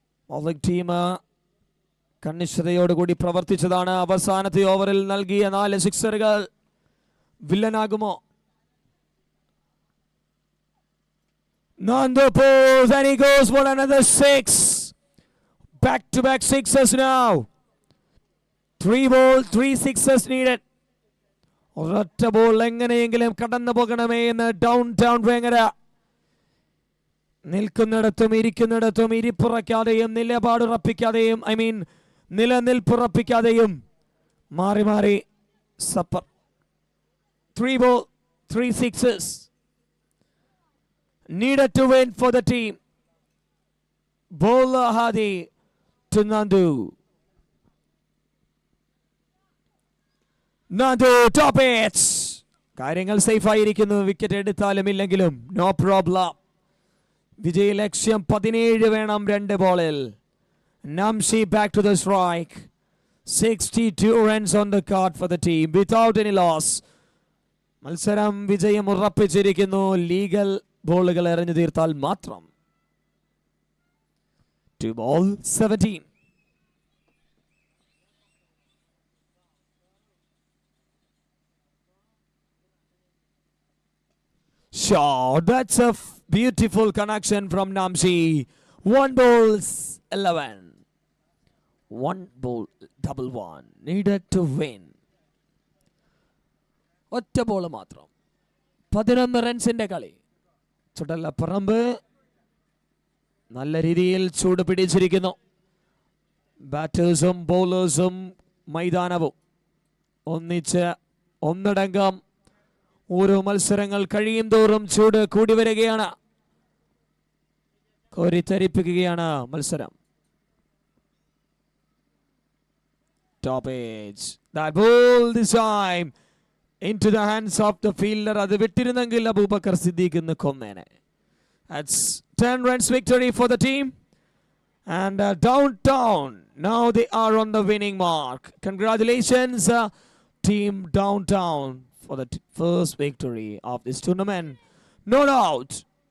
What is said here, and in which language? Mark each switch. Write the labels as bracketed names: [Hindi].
[Malayalam] Bowling team കണ്ണിശ്രതയോടുകൂടി പ്രവർത്തിച്ചതാണ്. അവസാനത്തെ ഓവറിൽ നൽകിയ 4 സിക്സറുകൾ വില്ലനാകുമോ? [English] Nandu pulls and he goes for another 6. Back-to-back sixes now. 3 balls, 3 sixes needed. [Malayalam] ഒരൊറ്റ ball എങ്ങനെയെങ്കിലും കടന്നു പോകണമേ എന്ന് ഡൗൺ വേങ്ങര. നിൽക്കുന്നിടത്തും ഇരിക്കുന്നിടത്തും ഇരിപ്പുറയ്ക്കാതെയും നിലപാടുറപ്പിക്കാതെയും നിലനിൽപ്പുറപ്പിക്കാതെയും മാറി മാറി supper. [English] 3 balls, 3 sixes needed to win for the team. Bowler Hadi to Nandu. [Malayalam] Nandu [English] top hits. [Malayalam] കാര്യങ്ങൾ safe ആയിരിക്കുന്നു. Wicket എടുത്താലും ഇല്ലെങ്കിലും നോ പ്രോബ്ലം. വിജയ ലക്ഷ്യം 17 വേണം 2 ബോളിൽ. Namshi [English] back to the strike. 62 runs on the card for the team without any loss. [Malayalam] മത്സരം വിജയം ഉറപ്പിച്ചിരിക്കുന്നു. ലീഗൽ ബോളുകൾ എറിഞ്ഞു തീർത്താൽ മാത്രം. [English] 2 balls, 17. Shot. That's a beautiful connection from Namshi. 1 balls 11. 1 ball double 1 needed to win. [Malayalam] ഒറ്റ ബോൾ മാത്രം 11 റൺസിന്റെ കളി. ചുടലപ്പറമ്പ് നല്ല രീതിയിൽ ചൂട് പിടിച്ചിരിക്കുന്നു. ബാറ്റേഴ്സും ബൗളേഴ്സും മൈതാനവും ഒന്നിച്ച് ഒന്നടങ്കം ഓരോ മത്സരങ്ങൾ കഴിയും തോറും ചൂട് കൂടി വരികയാണ്. കോരിത്തരിപ്പിക്കുകയാണ് മത്സരം. [English] Top edge. That ball this time into the hands of the fielder. [Malayalam] അത് വിട്ടിരുന്നെങ്കിൽ അബൂബക്കർ സിദ്ദീഖ് ഇന്ന് കൊന്നേനെ. [English] That's 10 runs victory for the team. And Downtown, now they are on the winning mark. Congratulations, team Downtown, for the first victory of this tournament. No doubt.